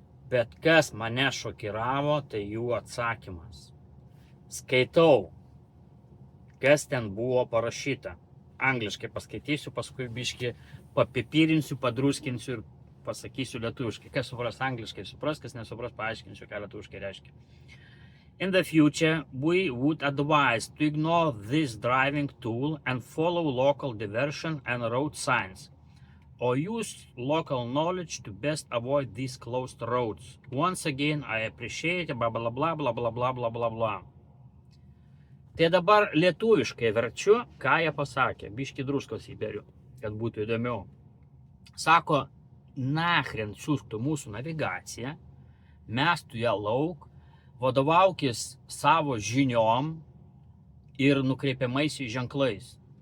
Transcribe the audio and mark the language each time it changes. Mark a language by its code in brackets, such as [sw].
[lt] Bet kas mane šokiravo, tai jų atsakymas. Skaitau, kas ten buvo parašyta. Angliškai paskaitysiu, paskui biškį papipyrinsiu, padruskinsiu ir pasakysiu lietuviškai. Kas supras angliškai, supras, kas nesupras, paaiškinsiu, ką lietuviškai reiškia. [en] In the future, we would advise to ignore this driving tool and follow local diversion and road signs, or use local knowledge to best avoid these closed roads. Once again, I appreciate blah blah blah blah blah blah blah blah blah. [lt] Tai dabar lietuviškai verčiu, ką jie pasakė. Biški druskos įberiu, kad būtų įdomiau. Sako, nachren siųstų mūsų navigaciją, mestų ją lauk, vadovaukis savo žiniom ir nukreipiamaisiais ženklais.